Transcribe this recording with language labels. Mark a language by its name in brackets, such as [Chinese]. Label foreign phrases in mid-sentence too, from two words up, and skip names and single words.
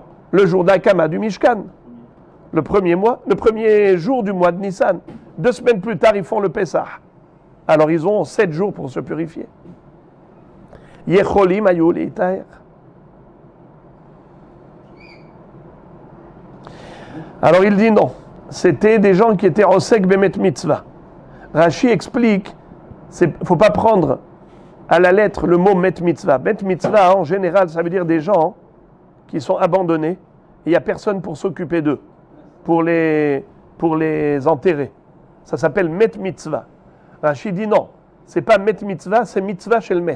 [French] Le jour d'Akama du Mishkan. Le premier jour du mois de Nissan. 2 semaines plus tard, ils font le Pessah. Alors ils ont 7 jours pour se purifier. [Hebrew] יכולים היו להטהר. [French] Alors il dit non. C'était des gens qui étaient [Hebrew] עוסק במת מצוה. [French] Rashi explique, il ne faut pas prendre à la lettre le mot [Hebrew] מת מצוה. מת מצוה, [French] en général, ça veut dire des gens qui sont abandonnés et il n'y a personne pour s'occuper d'eux, pour les enterrer. Ça s'appelle [Hebrew] מת מצוה. [French] Rashi dit non, c'est pas [Hebrew] מת מצוה, [French] c'est mitzvah chez le met.